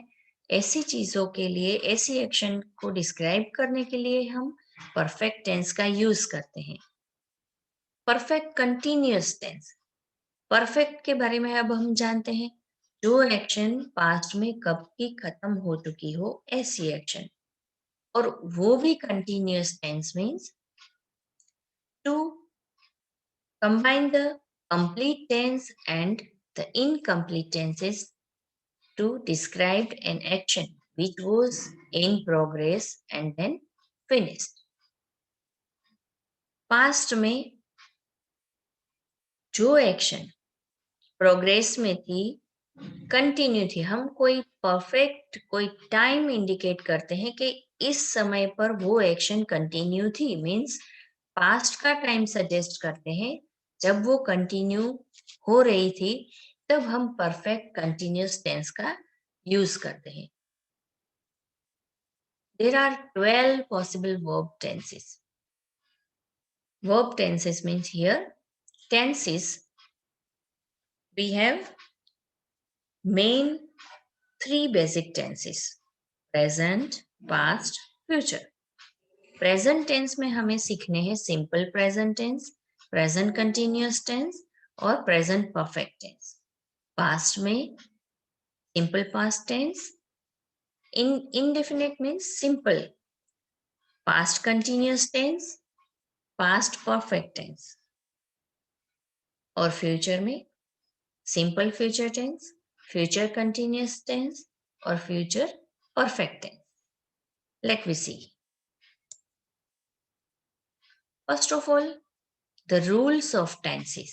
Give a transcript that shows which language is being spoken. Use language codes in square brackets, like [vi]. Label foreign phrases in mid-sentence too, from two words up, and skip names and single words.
[hi] ऐसी चीजों के लिए, ऐसी एक्शन को डिस्क्राइब करने के लिए हम [en] perfect tense [hi] का यूज करते हैं. [en] perfect continuous tense, [hi] परफेक्ट के बारे में अब हम जानते हैं. जो एक्शन पास्ट में कब की खत्म हो चुकी हो, ऐसी एक्शन. और वो भी [en] continuous tense means to combine the complete tense and the incomplete tenses to describe an action which was in progress and then finished. [hi] पास्ट में जो [en] action progress [hi] में थी, कंटिन्यू थी, हम कोई परफेक्ट कोई [en] time indicate [hi] करते हैं कि इस समय पर वो [en] action continue [hi] थी, [en] means past [hi] का टाइम सजेस्ट करते हैं. जब वो कंटिन्यू हो रही थी, तब हम [en] perfect continuous tense [hi] का यूज करते हैं. [en] there are 12 possible verb tenses. Verb tenses means here tenses we have main three basic tenses: present, past, future. present tense [hi] में हमें सीखने हैं [en] simple present tense, present continuous tense [hi] और [en] present perfect tense. पास्ट में simple past tense, indefinite means simple, past continuous tense, past perfect tense. [hi] और फ्यूचर में [en] simple future tense, future continuous tense [hi] और [en] future perfect tense. let we see. first of all, the rules of tenses.